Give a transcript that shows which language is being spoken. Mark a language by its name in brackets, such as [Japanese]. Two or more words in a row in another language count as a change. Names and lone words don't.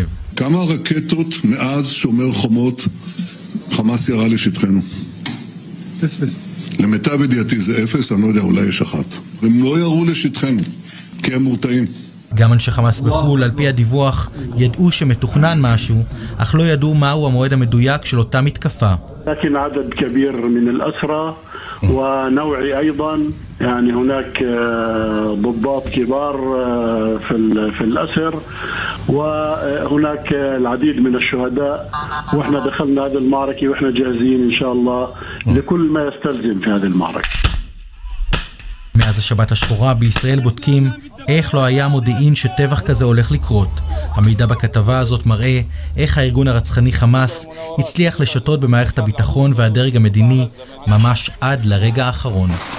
[Hebrew] כמה רקטות מאז שומר חומות חמאס ירה לשטחנו? 0. למיטב ידיעתי זה 0, אני לא יודע, אולי יש 1. הם לא ירו לשטחנו, כי הם מורתעים. גם אנשי חמאס בחול, על פי הדיווח, ידעו שמתוכנן משהו, אך לא ידעו מהו המועד המדויק של אותה מתקפה. [Arabic] لكن عدد كبير من الأسرى ونوعي أيضا يعني هناك ضباط كبار في الأسر وهناك العديد من الشهداء واحنا دخلنا هذه المعركة واحنا جاهزين إن شاء الله لكل ما يستلزم في هذه المعركة. [Hebrew] מאז השבת השחורה בישראל בודקים איך לא היה מודיעין שטבח כזה הולך לקרות. המידע בכתבה הזאת מראה איך הארגון הרצחני חמאס הצליח לשתות במערכת הביטחון והדרג המדיני ממש עד לרגע האחרון.